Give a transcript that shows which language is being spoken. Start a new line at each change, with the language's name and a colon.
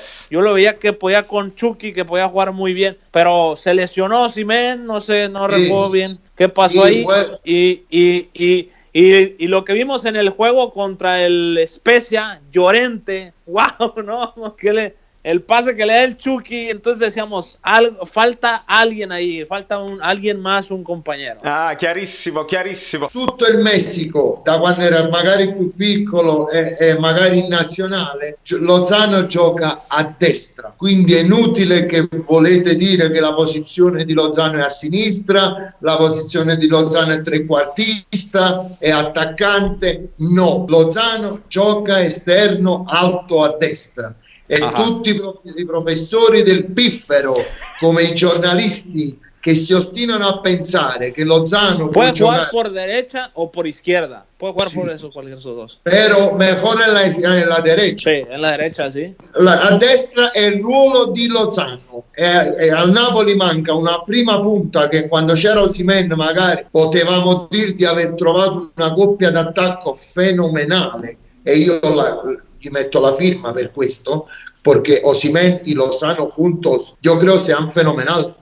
Spanish: Yo lo veía que podía con Chucky, que podía jugar muy bien, pero se lesionó Osimhen, no recuerdo bien qué pasó ahí. Y lo que vimos en el juego contra el Spezia, Llorente, wow, ¿no? El pase que le da el Chucky, entonces decíamos, falta alguien ahí, alguien más, un compañero.
Italian: Chiarissimo. Tutto il Messico, da quando era magari più piccolo e magari in nazionale, Lozano gioca a destra, quindi è inutile che volete dire che la posizione di Lozano è a sinistra, la posizione di Lozano è trequartista, è attaccante. No, Lozano gioca esterno alto a destra. E tutti i professori del piffero, come i giornalisti, che si ostinano a pensare che Lozano
Spanish: puede jugar por derecha o por izquierda, puede jugar por eso, cualquiera de esos dos, pero mejor en la derecha. Sí, en la derecha, sí.
Italian: A destra è il ruolo di Lozano, e al Napoli manca una prima punta che quando c'era Osimhen magari potevamo dire di aver trovato una coppia d'attacco fenomenale, e io gli metto la firma per questo,
Spanish: porque Osimhen y Lozano juntos yo creo sean fenomenal.